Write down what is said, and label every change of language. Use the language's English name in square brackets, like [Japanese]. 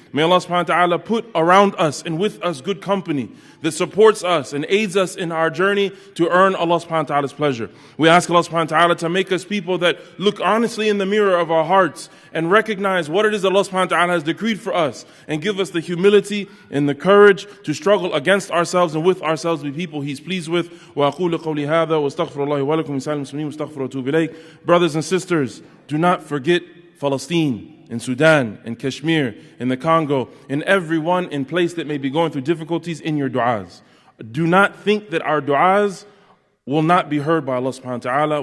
[English] May Allah subhanahu wa ta'ala put around us and with us good company that supports us and aids us in our journey to earn Allah subhanahu wa ta'ala's pleasure. We ask Allah subhanahu wa ta'ala to make us people that look honestly in the mirror of our hearts and recognize what it is Allah subhanahu wa ta'ala has decreed for us, and give us the humility and the courage to struggle against ourselves and with ourselves to be people He's pleased with. [Arabic] وأقول قولي هذا واستغفر الله ولكم ولسائر المسلمين واستغفر واتوب إليه. [English] Brothers and sisters, do not forget Palestine. in Sudan, in Kashmir, in the Congo, in everyone in place that may be going through difficulties in your du'as. Do not think that our du'as will not be heard by Allah subhanahu wa ta'ala.